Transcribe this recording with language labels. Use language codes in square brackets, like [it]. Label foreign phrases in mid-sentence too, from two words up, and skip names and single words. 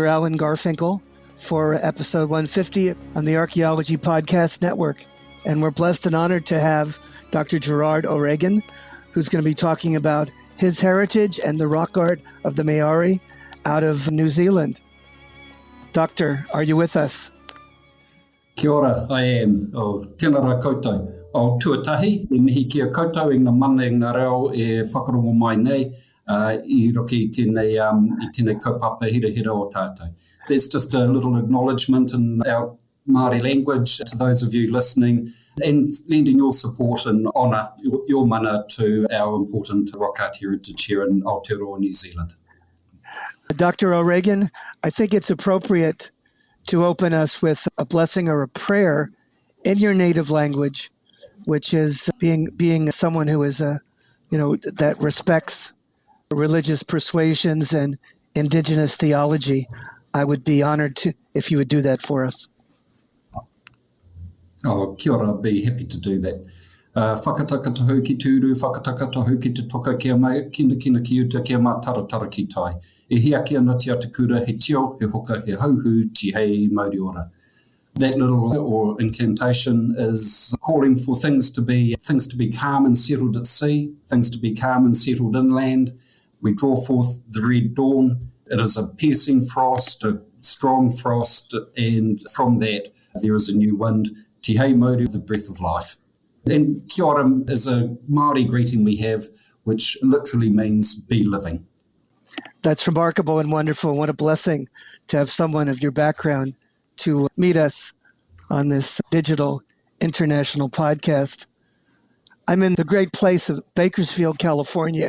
[en] Alan Garfinkel, for episode 150 on the Archaeology Podcast Network. And we're blessed and honored to have Dr. Gerard O'Regan, who's going to be talking about his heritage and the rock art of the Maori out of New Zealand. Doctor, are you with us? [mi] Kia ora, [en] I am. [mi] O tēnā rā koutou. O tuatahi, e mihi kia koutou i ngā mana i ngā reo e whakarongo mai nei. I roki I tēnei kaupapa hira hira o tātou. [en] There's just a little acknowledgement in our Māori language to those of you listening and lending your support and honour, your mana to our important rock art heritage here in Aotearoa, New Zealand. Dr. O'Regan, I think it's appropriate to open us with a blessing or a prayer in your native language, which is being someone who is that respects religious persuasions and Indigenous theology. I would be honored if you would do that for us. [mi] Oh, kia ora, [en] I'd be happy to do that. [mi] Whakataka tahu ki tūru, whakataka tahu ki te toka kia mai, kina ki uta kia mā taratara ki tai. E hia ki ana te atakura, he tio, he hoka, he hauhu, ti hei mauri ora. [en] That little or incantation is calling for things to be calm and settled at sea, things to be calm and settled inland. We draw forth the red dawn. It is a piercing frost, a strong frost, and from that there is a new wind. [mi] Te hei mauri, [en] the breath of life. And [mi] kia ora [en] is a Māori greeting we have, which literally means be living. That's remarkable and wonderful. What a blessing to have someone of your background to meet us on this digital international podcast. I'm in the great place of Bakersfield, California.